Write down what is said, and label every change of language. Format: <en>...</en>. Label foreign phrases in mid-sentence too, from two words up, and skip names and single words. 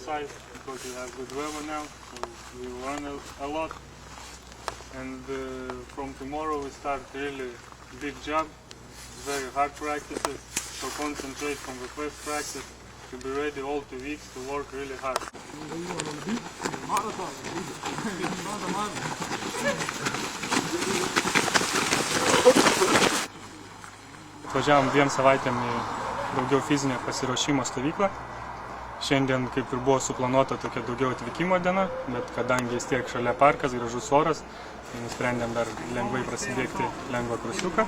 <en>because we have good weather now, so we run a lot. And from tomorrow we start really big job, very hard practices, so concentrate from the first practice to be ready all 2 weeks to work really hard.</en> <lt>Atvažiavom 2 savaitėm į daugiau fizinio pasiruošimo stovyklą. Šiandien kaip ir buvo suplanuota tokia daugiau atvykimo diena, bet kadangi vis tiek šalia parkas, gražus oras, tai nusprendėm dar lengvai prasidėkti lengvą krosiuką.</lt>